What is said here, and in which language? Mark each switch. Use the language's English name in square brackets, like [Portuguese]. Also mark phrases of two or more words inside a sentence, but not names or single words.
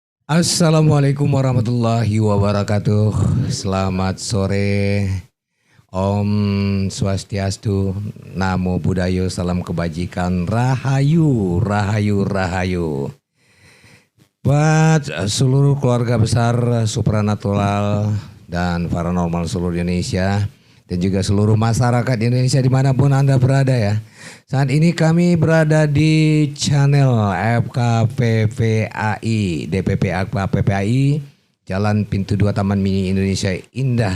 [Arabic] السلام عليكم ورحمة الله وبركاته. [Indonesian] Selamat sore. [Sanskrit] ॐ स्वस्त्यस्तु, [Pali] Namo Buddhaya, [Indonesian] salam kebajikan, Rahayu, Rahayu, Rahayu. Buat seluruh keluarga besar supranatural dan paranormal seluruh Indonesia dan juga seluruh masyarakat Indonesia dimanapun Anda berada ya. Saat ini kami berada di channel FKPPAI, DPP FKPPAI, Jalan Pintu 2 Taman Mini Indonesia Indah.